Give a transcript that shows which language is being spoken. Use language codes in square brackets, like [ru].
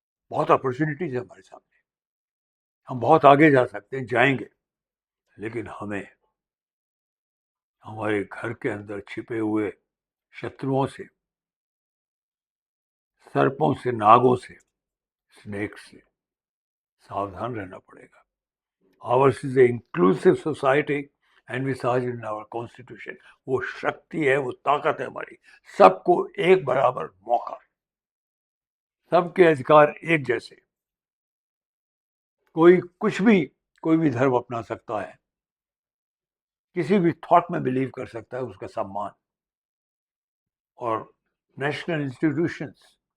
[hi] बहुत अपॉर्चुनिटीज है हमारे सामने, हम बहुत आगे जा सकते हैं, जाएंगे, लेकिन हमें हमारे घर के अंदर छिपे हुए शत्रुओं से, सर्पों से, नागों से, स्नेक से सावधान रहना पड़ेगा। [en] Ours is an inclusive society and we saw it in our constitution. [hi] वो शक्ति है, वो ताकत है हमारी, सबको एक बराबर मौका, सबके अधिकार एक जैसे। कोई भी धर्म अपना सकता है, किसी भी थॉट में बिलीव कर सकता है, उसका सम्मान। और नेशनल इंस्टीट्यूशंस